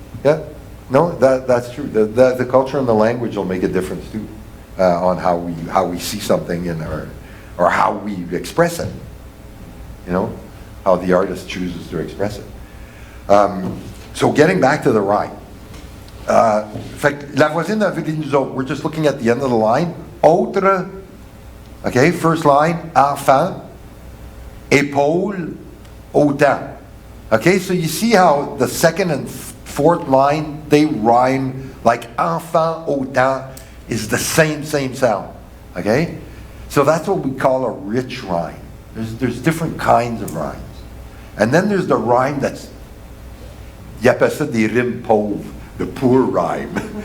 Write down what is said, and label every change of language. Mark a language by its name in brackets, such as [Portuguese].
[English] Yeah. No, that's true. The culture and the language will make a difference too, on how we see something or how we express it. You know, how the artist chooses to express it. So getting back to the rhyme. [French] La voisine avait dit nous autres. [English] We're just looking at the end of the line. Autre, okay, first line, enfant, épaule, autant. Okay, so you see how the second and fourth line, they rhyme like enfant, autant is the same sound. Okay? So that's what we call a rich rhyme. There's different kinds of rhymes. And then there's the rhyme that's, [French] il appelle ça des rimes pauvres, [English] the poor rhyme.